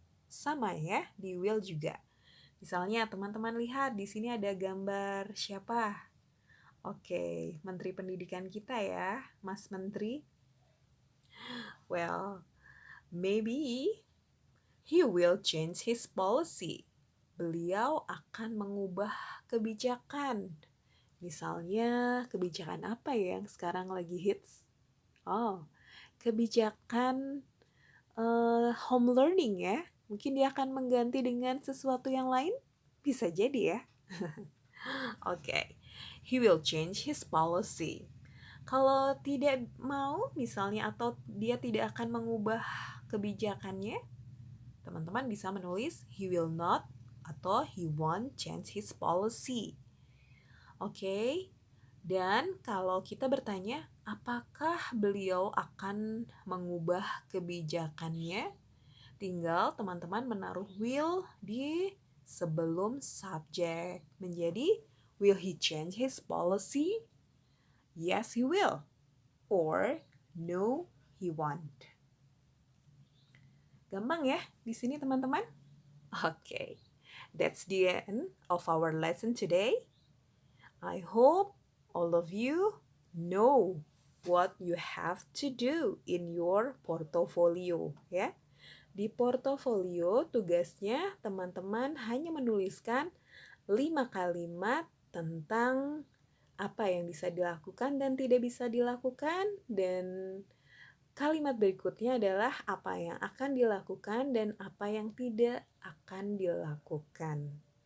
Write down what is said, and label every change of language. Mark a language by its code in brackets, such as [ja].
[id] Sama ya, di will juga. Misalnya teman-teman lihat di sini ada gambar siapa? Oke, Menteri Pendidikan kita ya, Mas Menteri. [en] Well, maybe he will change his policy. [id] Beliau akan mengubah kebijakan. Misalnya, kebijakan apa ya yang sekarang lagi hits? Oh, kebijakan home learning ya. Mungkin dia akan mengganti dengan sesuatu yang lain. Bisa jadi ya. Oke. [en] He will change his policy. [id] Kalau tidak mau misalnya atau dia tidak akan mengubah kebijakannya, teman-teman bisa menulis [en] he will not [id] atau [en] he won't change his policy. [id] Oke. Dan kalau kita bertanya, apakah beliau akan mengubah kebijakannya? Tinggal teman-teman menaruh will di sebelum subjek. [en] Menjadi, will he change his policy? Yes, he will. Or, no, he won't. [id] Gampang ya di sini teman-teman? [en] Okay, that's the end of our lesson today. I hope all of you know what you have to do in your portfolio, ya. [id] Di portofolio tugasnya teman-teman hanya menuliskan 5 kalimat tentang apa yang bisa dilakukan dan tidak bisa dilakukan, dan kalimat berikutnya adalah apa yang akan dilakukan dan apa yang tidak akan dilakukan.